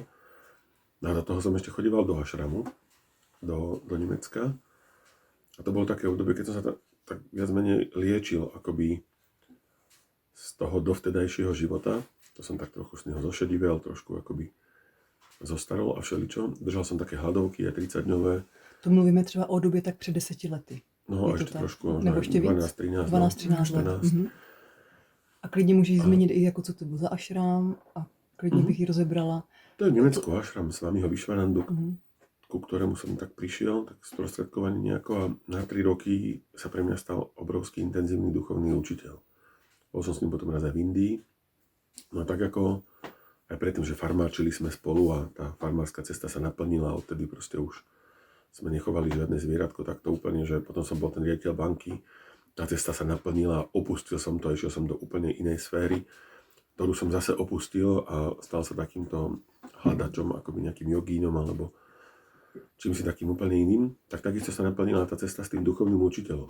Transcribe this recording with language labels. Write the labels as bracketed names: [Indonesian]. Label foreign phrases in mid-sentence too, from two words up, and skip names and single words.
[Slovak] No a do toho som ešte chodíval do ašramu, do Nemecka. A to bolo také obdobie, keď som sa tak viac menej liečil akoby z toho dovtedajšieho života. To som tak trochu z neho zošedivel, trošku akoby zostarol a všeličo. Držal som také hladovky aj 30-dňové. [Czech] To mluvíme třeba o době tak před 10 lety. [Slovak] No ešte trošku, [Czech] nebo ještě 12-13 let. A klidně můžeš zmínit i jako co to bylo za ašrám a klidně bych ji rozebrala. [Slovak] To je v Nemecku ašram Svamiho Vyšvanandu, ku ktorému som tak prišiel, tak sprostredkovaný nejako a na 3 roky sa pre mňa stal obrovský intenzívny duchovný učiteľ. Bol som s ním potom raz aj v Indii. No tak ako aj predtým, že farmáčili sme spolu a tá farmárska cesta sa naplnila, odtedy proste už sme nechovali žiadne zvieratko, tak to úplne, že potom som bol ten riaditeľ banky, tá cesta sa naplnila, opustil som to, išiel som do úplne inej sféry, ktorú som zase opustil a stal sa takýmto hľadačom, akoby nejakým jogínom alebo čím si takým úplne iným, tak takisto sa naplnila tá cesta s tým duchovným učiteľom.